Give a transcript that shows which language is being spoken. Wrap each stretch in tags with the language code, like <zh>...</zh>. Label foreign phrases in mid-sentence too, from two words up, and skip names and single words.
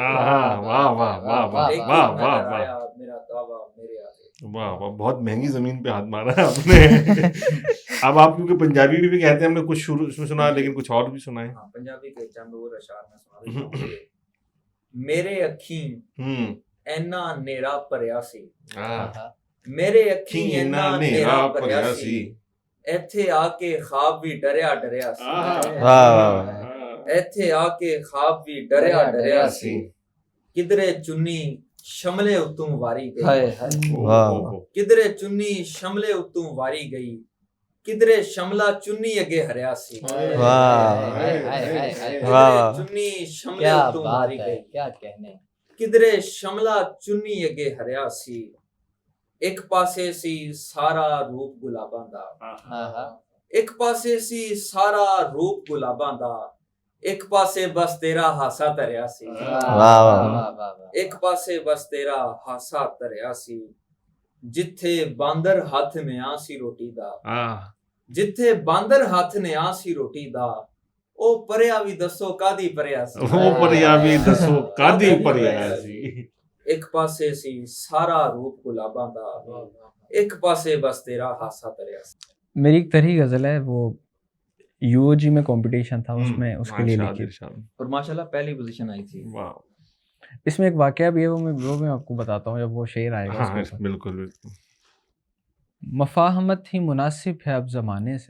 <ur>واہ واہ واہ واہ واہ لیکن واہ اگر واہ واہ، آیا میرا دعویٰ میرے آگے۔ واہ واہ، بہت مہنگی زمین پہ ہاتھ مارا ہے آپ نے۔ اب آپ کیونکہ پنجابی بھی کہتے ہیں، ہم نے کچھ شروع میں سنا لیکن کچھ اور بھی سنائے۔ ہاں، پنجابی کے چند اور اشعار میں سنا دیتا ہوں کہ</ur> <pa>میرے اکھیں اینا نیرا پریا سی،</pa> <ur>آہا۔</ur> <pa>میرے اکھیں کھیں اینا اینا نیرا نیرا پریا پریا سی، سی، ایتھے آ کے خواب بھی ڈریا ڈریا سی، ایتھے آ کے خواب بھی ڈریا ڈریا سی، کدرے چنی شملے اتوں واری گئی،</pa> <ur>ہائے ہائے۔</ur> <pa>کدرے چنی شملے اتوں واری گئی، کدرے شملہ چنی اگے ہریا سی، کدرے چنی شملے</pa> <ur>کیا</ur> <pa>اتوں</pa> <ur>بات</ur> <pa>واری</pa> <ur>ہے،</ur> <pa>گئی،</pa> <ur>کیا کہنے۔</ur> <pa>کدرے شملہ چنی اگے ہریا سی، ایک پاسے سی سارا روپ گلاباں دا،</pa> <ur>آہا۔</ur> <pa>ایک پاسے سی سارا روپ گلاباں دا، ایک پاسے بس تیرا ہاسا تریا سی،</pa> <ur>واہ واہ واہ واہ۔</ur> <pa>ایک پاسے بس تیرا ہاسا تریا سی، جتھے باندر ہاتھ نے آ سی روٹی دا، جتھے باندر ہاتھ نے آ سی روٹی دا، او پریا بھی دسو کادی پریا سی، وہ پریا بھی دسو کادی پریا سی، ایک پاسے سی سارا روپ گلاباں دا، ایک پاسے بس تیرا ہاسا تریا سی۔</pa> <ur>میری ایک طرح غزل ہے، وہ یو او جی میں کمپٹیشن تھا، اس میں اس کے لیے لکھی، اور ماشاءاللہ پہلی پوزیشن آئی تھی۔ واہ، اس میں ایک واقعہ بھی ہے، وہ میں آپ کو بتاتا ہوں جب وہ شعر آئے گا۔ ہاں بالکل بالکل، مفاہمت ہی مناسب ہے اب زمانے سے،</ur>